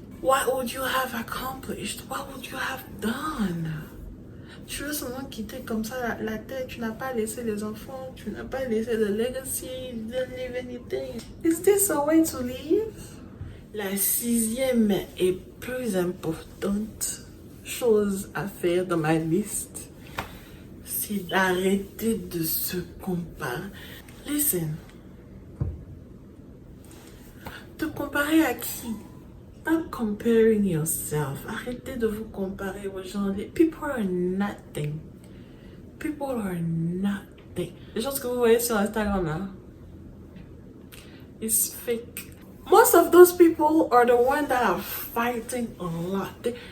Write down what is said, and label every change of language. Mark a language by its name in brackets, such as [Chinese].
[English] What would you have accomplished? What would you have done? [French] Tu veux seulement quitter comme ça la terre, tu n'as pas laissé les enfants, tu n'as pas laissé de legacy, [English] you didn't leave anything. Is this a way to live? [French] La 6e et plus importante chose à faire dans ma liste, c'est d'arrêter de se comparer. [English] Listen. [French] Te comparer à qui? [English] Stop comparing yourself. [French] Arrêtez de vous comparer aux gens. [English] People are nothing. People are nothing. [French] Les choses que vous voyez sur Instagram là, [English] it's fake. Most of those people are the ones that are fighting a lot.